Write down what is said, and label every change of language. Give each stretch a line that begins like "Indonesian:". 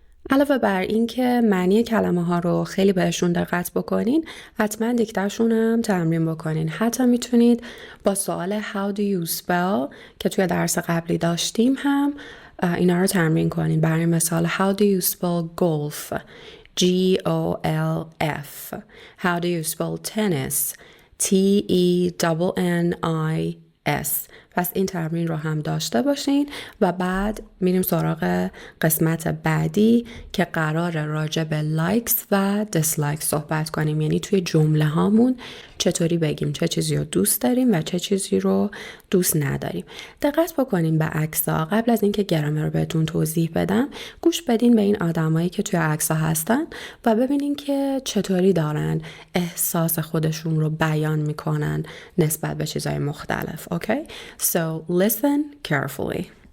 Persian: علاوه بر این که معنی کلمه ها رو خیلی بهشون دقت بکنین، حتما دیکتهشون هم تمرین بکنین. حتی میتونید با سوال
English: how do you spell
Persian: که توی درس قبلی داشتیم هم اینا رو تمرین کنین. برای مثال
English: how do you spell golf? G-O-L-F. How do you spell tennis? T-E-N-N-I-S.
Persian: پس این تمرین رو هم داشته باشین و بعد میریم سراغ قسمت بعدی که قراره راجع به لایکس و دیسلایکس صحبت کنیم. یعنی توی جمله هامون چطوری بگیم چه چیزی رو دوست داریم و چه چیزی رو دوست نداریم. دقت بکنین به عکس‌ها. قبل از اینکه گرامر رو بهتون توضیح بدم گوش بدین به این آدمایی که توی عکس‌ها هستن و ببینین که چطوری دارن احساس خودشون رو بیان میکنن نسبت به چیزهای مختلف.
English: Okay? So listen carefully.